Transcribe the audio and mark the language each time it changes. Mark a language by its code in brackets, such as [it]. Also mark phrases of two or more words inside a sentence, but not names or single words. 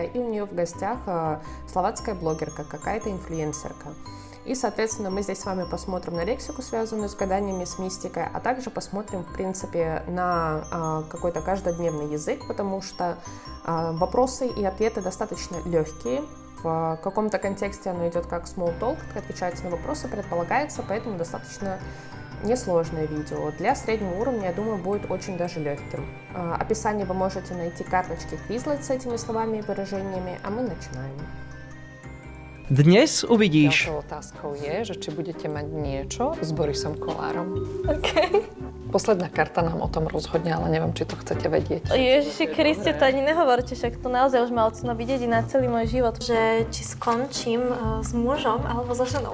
[ru] И у нее в гостях словацкая блогерка, какая-то инфлюенсерка. И, соответственно, мы здесь с вами посмотрим на лексику, связанную с гаданиями, с мистикой, а также посмотрим, в принципе, на какой-то каждодневный язык, потому что вопросы и ответы достаточно легкие. В каком-то контексте оно идет как [en] small talk, [ru] как отвечается на вопросы, предполагается, поэтому достаточно несложное видео. Для среднего уровня, я думаю, будет очень даже легким. В описании вы можете найти карточки Quizlet с этими словами и выражениями, а мы начинаем. [sk] Dnes uvidíš. Ďalšou otázkou je, že či budete mať niečo s Borisom Kollárom. OK. Posledná karta nám o tom rozhodne, ale neviem, či to chcete vedieť. Ježiši Kriste, to ani nehovorte, však to naozaj už ma odsuno vidieť na celý môj život. Že či skončím s mužom alebo so ženou.